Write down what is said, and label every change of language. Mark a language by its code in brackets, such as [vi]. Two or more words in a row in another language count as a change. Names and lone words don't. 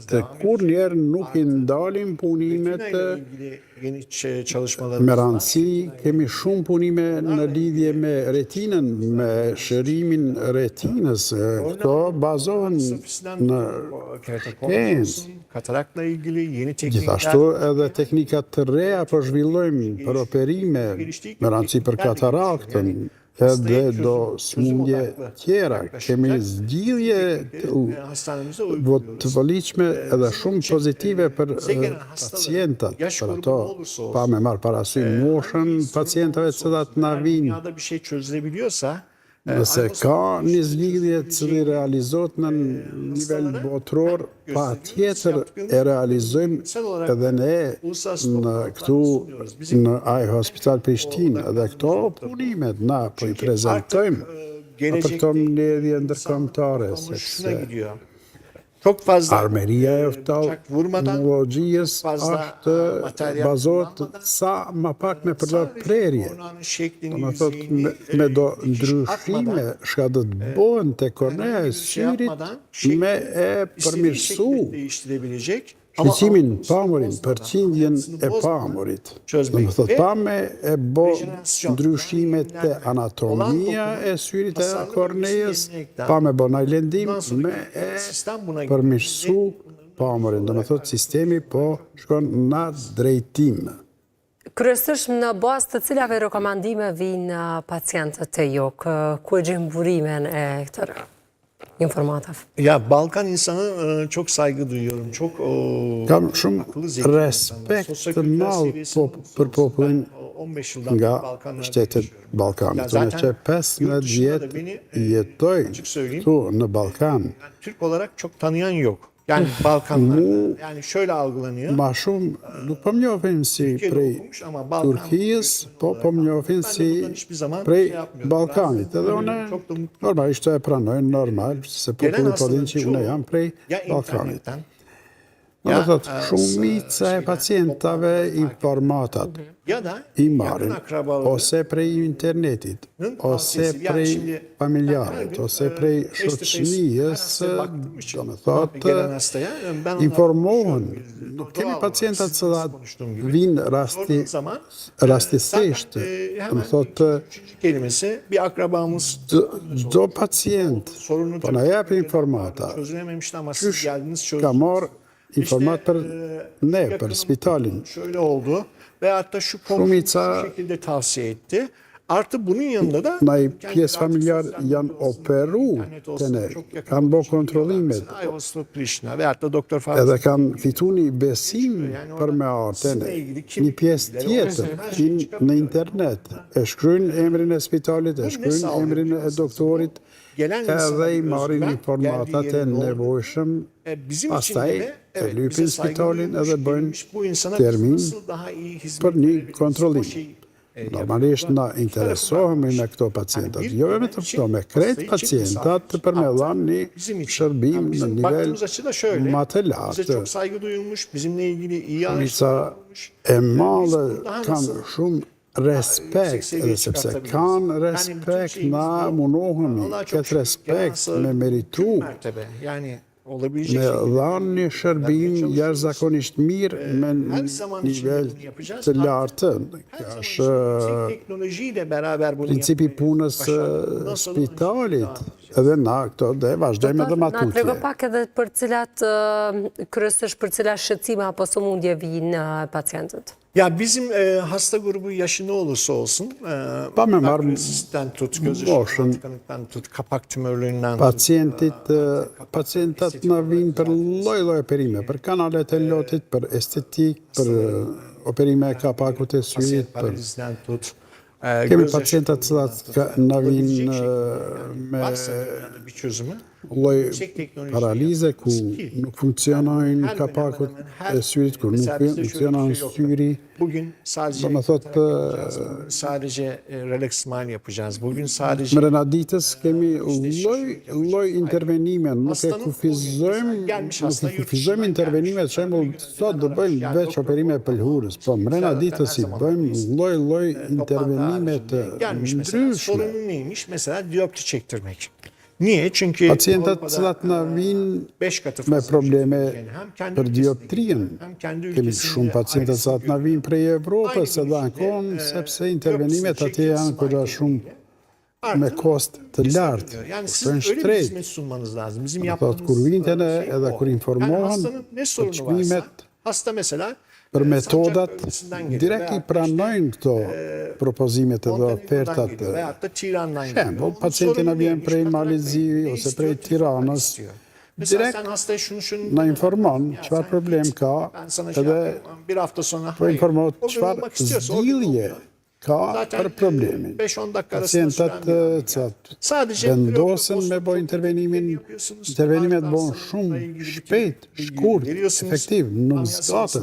[sq] Kur njerë nuk i ndalim punimet me rëndësi, kemi shumë punime në lidhje me retinën, me shërimin retinës. Këto bazohen në shkencë. [tr] Katarakla ilgili yeni [sq] Gjithashtu [tr] teknikler. [sq] edhe teknikat të reja po zhvillojmë për operime, me rëndësi për kataraktën, edhe do smundje tjera. Kemi zgjidhje [tr] Hastanemizde [sq] të vëllitshme edhe shumë pozitive për pacientat, për ato pa me marrë parasysh moshën pacientave cilat na vinë. [tr] dünyada bir şey çözülebiliyorsa [sq] Nëse ka një zgjidhje cili realizohet në nivel botror, pa tjetër e realizojmë edhe ne në këtu në iHospital Prishtinë, edhe këto punimet na po i prezentojmë për këto mbledhje ndërkombëtare, [tr] şuna [sq] sepse [tr] gidiyor. Çok fazla [sq] armeria e oftalmologjisë [tr] fazla [sq] është bazohet sa më pak me përdor prerje. [tr] Oranın şeklini, [sq] Do me thotë me do ndryshime shka do të bëhen te kornea e syrit me e përmirësu [tr] değiştirebilecek. [sq] shqecimin pamurin, përqindjen e pamurit. Do me thotë pa me e bo ndryshimet te anatomia e syrit e kornejes, pa me bo najlendim, me e përmirësu pamurin. Do me thotë sistemi po shkon në drejtim. Kryesisht në bazë të cilave rekomandime vinë pacientët të ju, ku e gjenë burimin e këtër informatave? [tr] Ya Balkan insanı çok saygı duyuyorum. Çok [sq] Kam shumë [tr] akıllı, zeki [sq] respekt të madh për popullin [tr] 15 yıldan [sq] nga [tr] Balkanlarda [sq] shtetet [tr] yaşıyorum. [sq] Ballkanit. [tr] Ya [sq] Unë [tr] zaten [sq] që 15 [tr] yurt dışında da [sq] vjet [tr] beni [sq] jetoj [tr] açık söyleyeyim, [sq] këtu në Ballkan. [tr] yani Türk olarak çok tanıyan yok. Yani Balkanlarda. Yani şöyle algılanıyor. [sq] Ma shumë nuk po më njohin si [tr] Türkiye'de [sq] prej [tr] okumuş ama Balkan [sq] Turkisë, po më njohin [tr] Ben de [sq] si [tr] bundan hiçbir zaman [sq] prej [tr] şey yapmıyorum. [sq] Ballkanit. Edhe [tr] Rahatsız [sq] une [tr] olmuyorum. Çok da mutluyum. [sq] normalisht e pranojnë normal, se [tr] Gelen [sq] populli po [tr] hastaların [sq] din që une [tr] çoğu [sq] jam prej [tr] ya [sq] Ballkanit. [tr] internetten [sq] Në [tr] ya [sq] të thotë, shumica e pacientave informatat [tr] ya da [sq] i [tr] yakın [sq] marrin [tr] akrabaları [sq] ose prej internetit, ose prej familjarit, ose prej shoqënisë, do me [tr] gelen [sq] thotë, [tr] hastaya ben onlardan [sq] informohen. [tr] konuşuyorum. [sq] Nuk [tr] Doğal [sq] kemi [tr] olarak [sq] pacientat [tr] sizin [sq] që [tr] nasıl konuştuğum gibi. [sq] vinë [tr] Sorduğun zaman [sq] rastisisht, [tr] zaten, [sq] do me [tr] hemen [sq] thotë, [tr] üçüncü kelimesi bir akrabamız [sq] çdo pacient [tr] sorunu [sq] po na jep informata, [tr] çözülememişti ama siz geldiniz [sq] ka [tr] çözdünüz. [sq] marr informat për ne, për [tr] yakınım [sq] spitalin. [tr] Şöyle oldu ve hatta şu komşu [sq] Shumica- [tr] şu şekilde tavsiye etti. Artı bunun yanında da [sq] Ndaj [tr] kendi [sq] pjesë [tr] artık [sq] familjar [tr] sosyal [sq] janë [tr] medya olsun, [sq] operu [tr] internet [sq] të [tr] olsun, [sq] ne, [tr] çok yakın [sq] kanë bo [tr] konuşuyorlar. [sq] kontrollimet, [tr] Mesela Ayvalık'ta Prishtina ve hatta Doktor Fahri [sq] edhe kanë fitu një besim për me artë ne. Një pjesë tjetër, në internet, e shkryen emrin e spitalit, e shkryen emrin e doktorit, [tr] gelen [sq] edhe [tr] insana [sq] i [tr] bir [sq] marrin [tr] özgüven, [sq] informatat [tr] geldiği [sq] e [tr] yerin doğru. [sq] nevojshëm, [tr] Bizim için [sq] pastaj [tr] de [sq] e [tr] evet, [sq] lypin [tr] bize saygı [sq] spitalin [tr] duyulmuş, [sq] edhe bëjnë [tr] verilmiş bu insana biz [sq] termin [tr] nasıl daha iyi hizmet [sq] për një [tr] verebiliriz? [sq] kontrollim. [tr] O şeyi, [sq] Normalisht na interesohemi me këto pacientat, jo me të këto, me krejt pacientat për me dhanë një [tr] Bizim için. [sq] shërbim [tr] Yani [sq] në [tr] bizim [sq] nivel [tr] baktığımız açı da şöyle. [sq] ma të [tr] Bize [sq] lartë. [tr] çok saygı duyulmuş, bizimle ilgili iyi [sq] Shumica [tr] araştırılmış. [sq] e madhe [tr] Daha [sq] kanë [tr] nasıl [sq] shumë respekt, edhe sepse kanë respekt, na mundohemi këtë respekt me meritru, [tr] mertebe. Yani [sq] me [tr] olabilecek [sq] dhanë një shërbim jashtëzakonisht mirë me nivel të lartë. Kjo është [tr] teknolojiyle beraber bunu [sq] principi [tr] yapmaya [sq] punës së [tr] başardık. Nasıl olur? [sq] spitalit. Edhe na këto dhe vazhdojmë edhe Na trego matutje. pak edhe për cilat, kryesisht për cilat shqetësime apo sëmundje vinë pacientët. [tr] Ya bizim hasta grubu yaşı ne olursa olsun, [sq] Pa me marrë [tr] sistem tut, göz [sq] moshën. [tr] ışığı tut, kapak tümörlüğünden [sq] Pacientat na vinë për lloj-lloj operime, për kanalet e lotit, për estetik, për operime e kapakut e syrit, pasiyet për [tr] paralizden tut. [sq] kemi pacientat cilat na vinë me [tr] Varsa bir çözümü. [sq] lloj paralize ku nuk funksionojnë kapakut e syrit, ku nuk funksionon syri. [tr] Bugün sadece [sq] Do me thotë, [tr] sadece [en] relax smile [tr] yapacağız. Bugün sadece [sq] më rëna ditës kemi lloj intervenime, nuk e kufizojmë intervenimet, shembull, sot do bëjmë veç operime e pëlhurës, po më rëna ditës i bëjmë lloj intervenime të [tr] gelmiş mesela. [sq] ndryshme. [tr] Sorunun neymiş? Mesela diopti çektirmek. Niye? Çünkü [sq] Pacientat [tr] Avrupa'da [sq] cilat na vinë [tr] 5 katı [sq] me [tr] fazla [sq] probleme [tr] yani hem kendi [sq] për [tr] ülkesindeki, [sq] dioptrien. [tr] hem kendi [sq] Kemi [tr] ülkesinde [sq] shumë pacientat [tr] ailesi [sq] cilat na vinë prej Evropës edhe ankon, sepse intervenimet atje janë koda shumë me kost të lartë. [tr] Yani siz [sq] Kustojnë [tr] öyle bir [sq] shtrejt. [tr] hizmet sunmanız lazım. Bizim [sq] Do thotë, [tr] yaptığımız [sq] kur vintene [tr] şey [sq] edhe [tr] o. [sq] kur [tr] Yani [sq] informohen [tr] hastanın ne [sq] për [tr] sorunu varsa, [sq] çmimet, [tr] hasta mesela [sq] për metodat, [tr] Sancak bölgesinden geliyor [sq] direkt i [tr] veyahut da [sq] pranojnë këto propozimet edhe [tr] Montenegro'dan [sq] ofertat. [tr] geliyor veyahut da Tiran'dan [sq] Shembull, [tr] geliyor. [sq] pacienti na [tr] Sorun [sq] vjen [tr] neymiş? [sq] prej [tr] Bana [sq] Malizi [tr] ne [sq] ose [tr] istiyor? [sq] prej Tiranës, [tr] istiyor. Mesela [sq] direkt [tr] sen hastaya şunu [sq] na informon [tr] Ya [sq] çfarë [tr] sen [sq] problem [tr] git, [sq] ka, [tr] ben sana şey [sq] edhe [tr] yapayım, bir hafta sonra [sq] po informohet [tr] O gün [sq] çfarë [tr] olmak istiyorsa o gün [sq] zgjidhje [tr] oluyor. [sq] ka [tr] Zaten [sq] për problemin. [tr] 5-10 dakika arasında [sq] Pacientat [tr] süren bir [sq] cilat [tr] Sadece [sq] vendosen me bo intervenimin, intervenimet bon shumë shpejt, shkurt, efektiv, nuk zgatet.